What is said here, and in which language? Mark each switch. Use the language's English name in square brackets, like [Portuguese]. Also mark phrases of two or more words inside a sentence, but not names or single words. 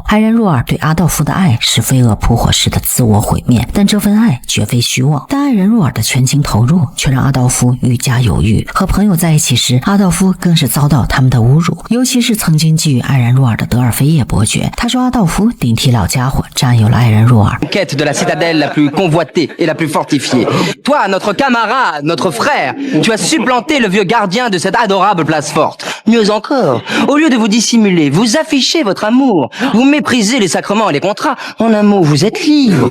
[Chinese] 爱然若尔对阿道夫的爱是飞蛾扑火式的自我毁灭，但这份爱绝非虚妄。但爱然若尔的全情投入却让阿道夫愈加犹豫。和朋友在一起时，阿道夫更是遭到他们的侮辱，尤其是曾经觊觎爱然若尔的德尔菲叶伯爵。他说阿道夫顶替老家伙占有了爱然若尔。 [French] Quête de la citadelle la plus convoitée et la plus fortifiée. Toi, notre camarade, notre frère, tu as supplanté le vieux gardien de cette adorable place forte. Mieux encore, au lieu de vous dissimuler, vous affichez votre amour. Vous méprisez les sacrements et les contrats. En un mot, vous êtes libre.